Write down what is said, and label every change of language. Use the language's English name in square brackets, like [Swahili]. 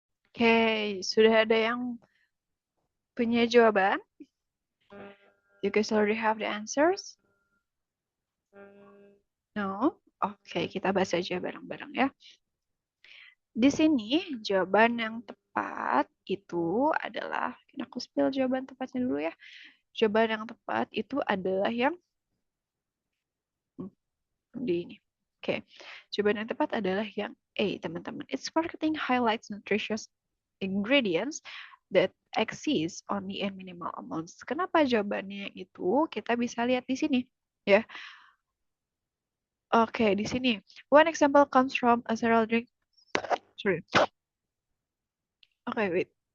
[Indonesian] Oke, sudah ada yang punya jawaban? [English] You guys already have the answers? No? [Indonesian] Oke, kita bahas aja bareng-bareng ya. Di sini jawaban yang tepat itu adalah, aku spill jawaban tepatnya dulu ya. Jawaban yang tepat itu adalah yang di ini. Oke, jawaban yang tepat adalah yang A, teman-teman. [English] Its marketing highlights nutritious ingredients that exist only in minimal amounts. [Indonesian] Kenapa jawabannya itu? Kita bisa lihat di sini, ya. Oke, di sini. [English] One example comes from a cereal drink. Sorry. Oke, wait.